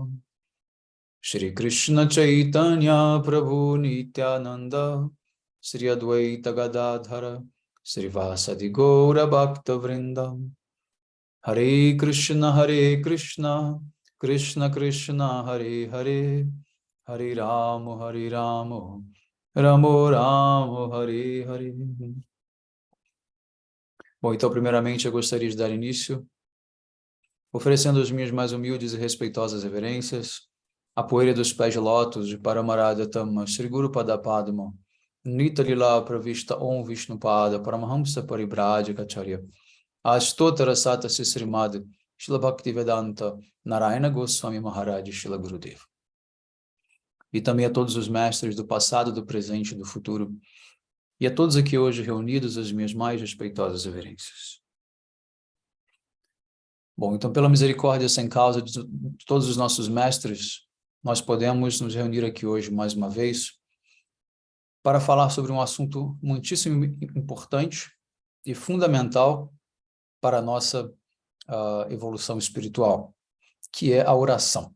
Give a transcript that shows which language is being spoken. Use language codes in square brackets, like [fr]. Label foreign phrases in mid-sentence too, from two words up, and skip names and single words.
[sa] Shri Krishna Chaitanya Prabhu Nityananda Sri Advaita Gadadhara Sri Vasadi Gaura Bhakta Vrindam. Hare Krishna Krishna Krishna Hare Hare Hare Ramo Ramo Ramo Hare Hare. [pt] Bom, então primeiramente eu gostaria de dar início oferecendo as minhas mais humildes e respeitosas reverências à poeira dos pés de lótus de Paramarada Tama Sri Guru Pada Padma Nita Lila Pravista Om Vishnupada Paramahamsa Paribhraja Acharya Astotara Sata Sisrimad Shila Bhaktivedanta Narayana Goswami Maharaj Shila Gurudev. E também a todos os mestres do passado, do presente e do futuro, e a todos aqui hoje reunidos as minhas mais respeitosas reverências. Bom, então pela misericórdia sem causa de todos os nossos mestres, nós podemos nos reunir aqui hoje mais uma vez para falar sobre um assunto muitíssimo importante e fundamental para a nossa evolução espiritual, que é a oração.